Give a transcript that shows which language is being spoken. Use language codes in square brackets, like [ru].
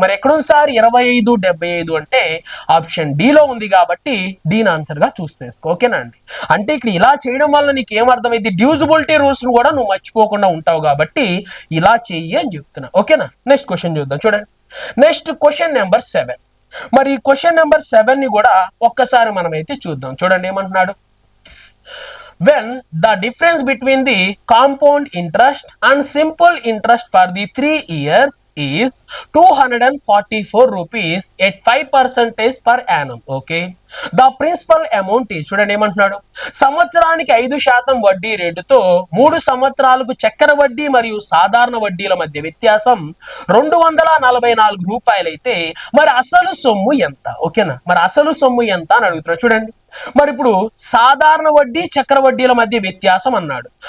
[te] మరి ఎక్కడుంది సార్ 25 75 అంటే ఆప్షన్ డి లో ఉంది కాబట్టి దీని ఆన్సర్ గా చూస్ చేసుకో. ఓకేనా అండి? అంటే ఇక్కడ ఇలా చేయడం వల్ల నీకు ఏమర్థమైంది? డ్యూజిబిలిటీ రూల్స్ కూడా నువ్వు మర్చిపోకుండా ఉంటావు కాబట్టి ఇలా చెయ్యి అని చెప్తున్నా. ఓకేనా? నెక్స్ట్ క్వశ్చన్ చూద్దాం. చూడండి, నెక్స్ట్ క్వశ్చన్ నెంబర్ 7. మరి క్వశ్చన్ నెంబర్ 7 ని కూడా ఒక్కసారి మనమైతే చూద్దాం. చూడండి ఏమంటున్నాడు. [en] when the difference between the compound interest and simple interest for the 3 years is 244 rupees at 5% per annum. Okay, the principal amount is [te] చూడండి ఏమంటున్నాడు. సంవత్సరానికి 5% వడ్డీ రేటుతో 3 సంవత్సరాలకు చక్కెర వడ్డీ మరియు సాధారణ వడ్డీల మధ్య వ్యత్యాసం 244 రూపాయలు అయితే మరి అసలు సొమ్ము ఎంత? ఓకేనా? మరి అసలు సొమ్ము ఎంత అని అడుగుతున్నాడు. చూడండి, మరి ఇప్పుడు సాధారణ వడ్డీ చక్ర వడ్డీల మధ్య వ్యత్యాసం అన్నాడు.